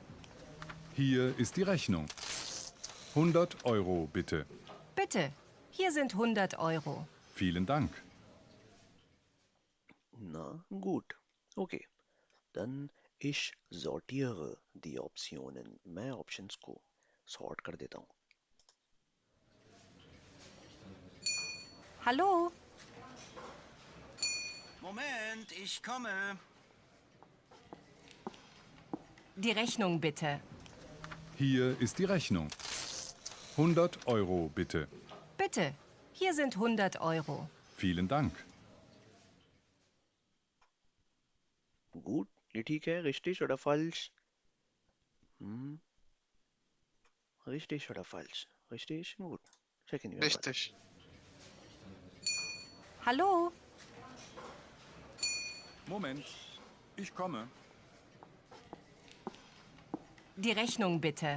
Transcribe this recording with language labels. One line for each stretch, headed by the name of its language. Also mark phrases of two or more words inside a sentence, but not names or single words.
German: Hier ist die Rechnung. 100 Euro bitte. Bitte, hier sind 100 Euro. Vielen Dank. Na gut, okay. Dann ich sortiere die Optionen.
Hindi: मैं options को sort कर देता हूँ.
German: Hallo? Moment, ich komme. Die Rechnung bitte. Hier ist die Rechnung. 100 Euro bitte. Bitte, hier sind 100 Euro. Vielen Dank. Gut,
Hindi: ये ठीक है.
German: Richtig oder falsch? Hm, richtig oder falsch? Richtig? Gut. Checken wir mal. Richtig. Hallo? Moment, ich komme. Die Rechnung bitte.